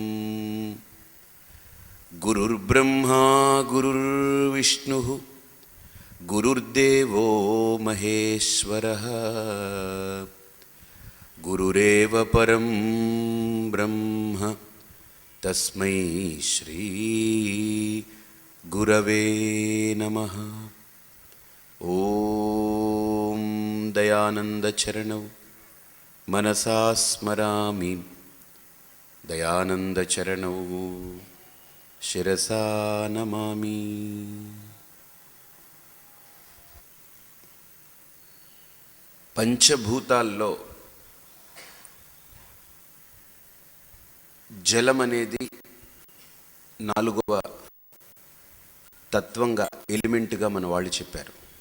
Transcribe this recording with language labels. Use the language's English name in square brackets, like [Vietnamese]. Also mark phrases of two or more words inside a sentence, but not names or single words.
[Sanskrit] गुरुर्ब्रह्मा गुरुर्विष्णुः गुरुर्देवो महेश्वरः गुरुरेव परं ब्रह्म तस्मै श्री गुरवे नमः। ॐ दयानन्दचरणौ मनसा स्मरामि दयानन्दचरणौ शिरसा नमामि। [Telugu] పంచభూతాల్లో జలం అనేది నాలుగవ తత్వంగా ఎలిమెంట్గా మన వాళ్ళు చెప్పారు.